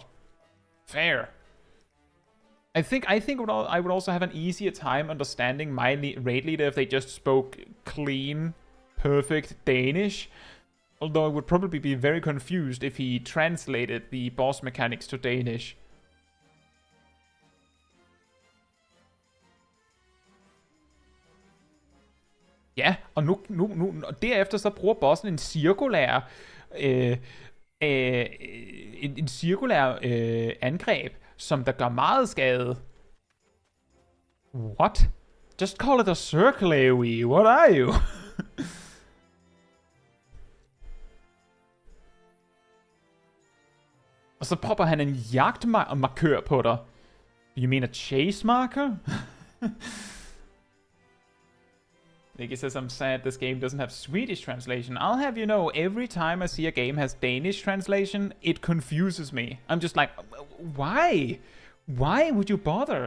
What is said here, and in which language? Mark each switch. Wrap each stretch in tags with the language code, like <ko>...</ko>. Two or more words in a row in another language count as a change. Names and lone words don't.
<en>Fair. I think I would also have an easier time understanding my raid leader if they just spoke clean, perfect Danish. Although I would probably be very confused if he translated the boss mechanics to Danish.</en> <da>Ja, og nu derefter så bruger bossen en cirkulær angreb, som der gør meget skade.</da> <en>What? Just call it a circle AoE. What are you?</en> <da>Og så popper han en jagtmarkør på dig.</da> <en>You mean a chase marker? Nicky says, I'm sad this game doesn't have Swedish translation. I'll have you know, every time I see a game has Danish translation, it confuses me. I'm just like, why? Why would you bother?</en>